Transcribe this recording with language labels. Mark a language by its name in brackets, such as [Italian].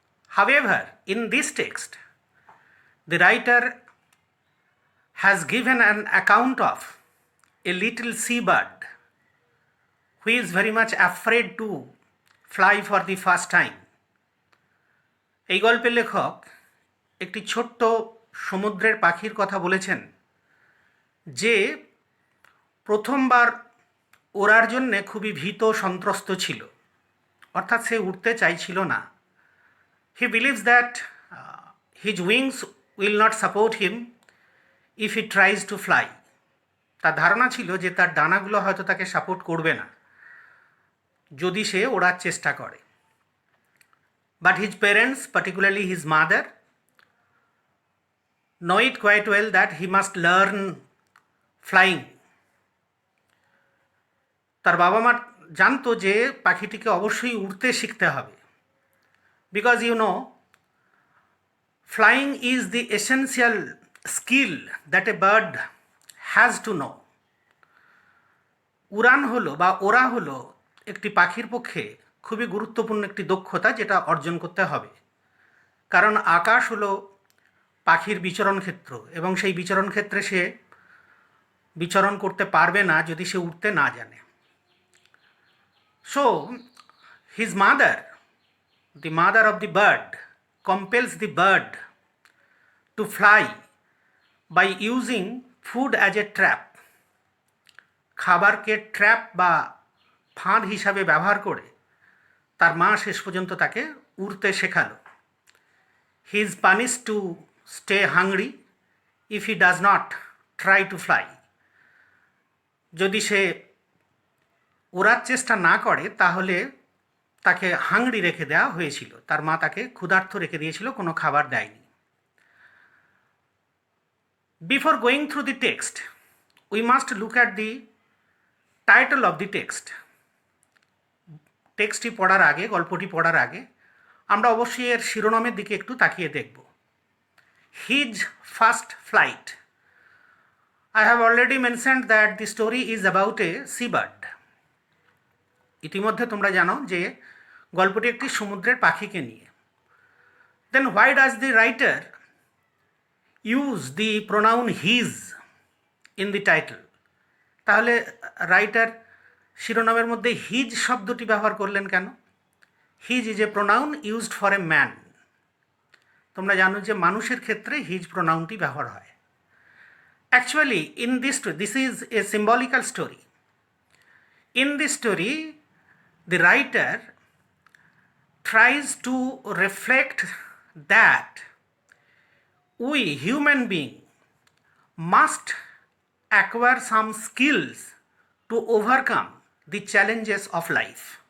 [English] However, in this text, the writer has given an account of a little seabird who is very much afraid to fly for the first time. [Bangla] এই গল্পের লেখক একটি ছোট্ট সমুদ্রের পাখির কথা বলেছেন যে প্রথমবার ওড়ার জন্যে খুবই ভীত সন্ত্রস্ত ছিল, অর্থাৎ সে উড়তে চাইছিল না। [English] He believes that his wings will not support him if he tries to fly. [Bangla] তার ধারণা ছিল যে তার ডানাগুলো হয়তো তাকে সাপোর্ট করবে না যদি সে ওড়ার চেষ্টা করে। [English] But his parents, particularly his mother, know it quite well that he must learn flying. [Bangla] তার বাবা মা জানতো যে পাখিটিকে অবশ্যই উড়তে শিখতে হবে। [English] Because you know, flying is the essential skill that a bird has to know. [Bangla] উড়ান হলো বা ওড়া হলো একটি পাখির পক্ষে খুবই গুরুত্বপূর্ণ একটি দক্ষতা যেটা অর্জন করতে হবে, কারণ আকাশ হলো পাখির বিচরণ ক্ষেত্র এবং সেই বিচরণ ক্ষেত্রে সে বিচরণ করতে পারবে না যদি সে উড়তে না জানে। [English] So his mother, the mother of the bird, compels the bird to fly by using food as a trap. [Bangla] খাবারকে ট্র্যাপ বা ফাঁদ হিসাবে ব্যবহার করে তার মা শেষ পর্যন্ত তাকে উড়তে শেখালো। [English] He is punished to stay hungry if he does not try to fly. [Bangla] যদি সে ওড়ার চেষ্টা না করে তাহলে তাকে হাংরি রেখে দেওয়া হয়েছিল, তার মা তাকে ক্ষুধার্ত রেখে দিয়েছিল, কোনো খাবার দেয়নি। [English] Before going through the text, we must look at the title of the text. [Bangla] টেক্সটটি পড়ার আগে, গল্পটি পড়ার আগে আমরা অবশ্যই এর শিরোনামের দিকে একটু তাকিয়ে দেখব। His first flight. [English] I have already mentioned that the story is about a seabird. [Bangla] ইতিমধ্যে তোমরা জানো যে গল্পটি একটি সমুদ্রের পাখিকে নিয়ে। [English] Then why does the writer use the pronoun his in the title? [Bangla] তাহলে রাইটার শিরোনামের মধ্যে হিজ শব্দটি ব্যবহার করলেন কেন? His is a pronoun used for a man. তোমরা জানো যে মানুষের ক্ষেত্রে হিজ প্রোনাউনটি ব্যবহার হয়। [English] Actually, in this is a symbolical story. In this story, the writer tries to reflect that we human being must acquire some skills to overcome the challenges of life.